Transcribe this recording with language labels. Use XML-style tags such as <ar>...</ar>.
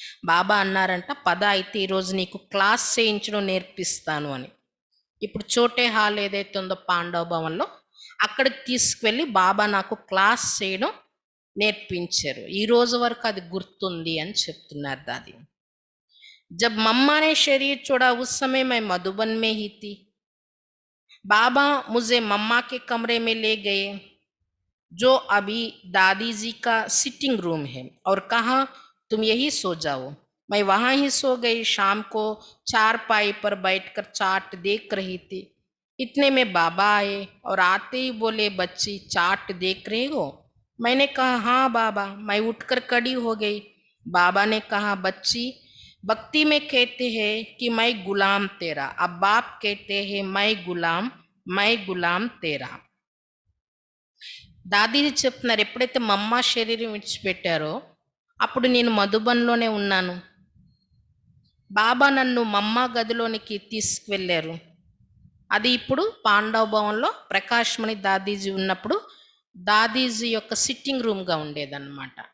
<te>బాబా అన్నారంట, పద అయితే ఈరోజు నీకు క్లాస్ చేయించడం నేర్పిస్తాను అని. ఇప్పుడు చోటే హాల్ ఏదైతే ఉందో పాండవ భవన్లో, అక్కడికి తీసుకువెళ్ళి బాబా నాకు క్లాస్ చేయడం నేర్పించారు, ఈ రోజు వరకు అది గుర్తుంది అని చెప్తున్నారు దాది.</te> <hi>जब मम्मा ने शरीर छोड़ा उस समय मैं मधुबन में ही थी. बाबा मुझे मम्मा के कमरे में ले गए, जो अभी दादी जी का सिटिंग रूम है, और कहा, तुम यही सो जाओ. मैं वहाँ ही सो गई. शाम को चारपाई पर बैठकर चाट देख रही थी. इतने में बाबा आए और आते ही बोले, बच्ची चाट देख रही हो. मैंने कहा, हाँ बाबा. मैं उठकर खड़ी हो गई. बाबा ने कहा, बच्ची भक्ति में कहते हैं कि मैं गुलाम तेरा, अब बाप कहते हैं मैं गुलाम तेरा.</hi> <te>దాదీజీ చెప్తున్నారు, ఎప్పుడైతే మమ్మ శరీరం విడిచిపెట్టారో అప్పుడు నేను మధుబన్లోనే ఉన్నాను. బాబా నన్ను మమ్మ గదిలోనికి తీసుకువెళ్ళారు. అది ఇప్పుడు పాండవ భవన్లో ప్రకాశ్మణి దాదీజీ ఉన్నప్పుడు దాదీజీ యొక్క సిట్టింగ్ రూమ్గా ఉండేదన్నమాట.</te>